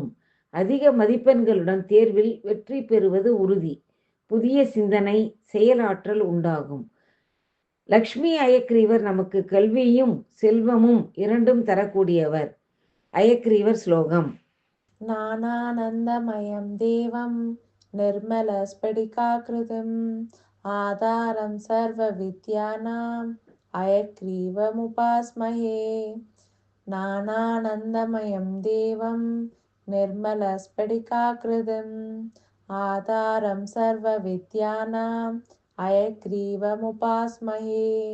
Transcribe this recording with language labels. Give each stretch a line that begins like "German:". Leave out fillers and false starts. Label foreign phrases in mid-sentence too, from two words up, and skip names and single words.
Tamil: அதிக மதிப்பெண்களுடன் தேர்வில் வெற்றி பெறுவது உறுதி. புதிய சிந்தனை, செயலாற்றல் உண்டாகும். லக்ஷ்மி அயக்ரீவர் நமக்கு கல்வியும் செல்வமும் இரண்டும் தரக்கூடியவர். அயக்ரீவர் ஸ்லோகம்.
Sanskrit: ज्ञानानन्दमयं देवं निर्मलस्फटिकाकृतिम् आधारं सर्वविद्यानाम् अयग्रीवमुपास्महे। ज्ञानानन्दमयं देवं निर्मलस्फटिकाकृतिम् आधारं सर्वविद्यानाम् अयग्रीवमुपास्महे।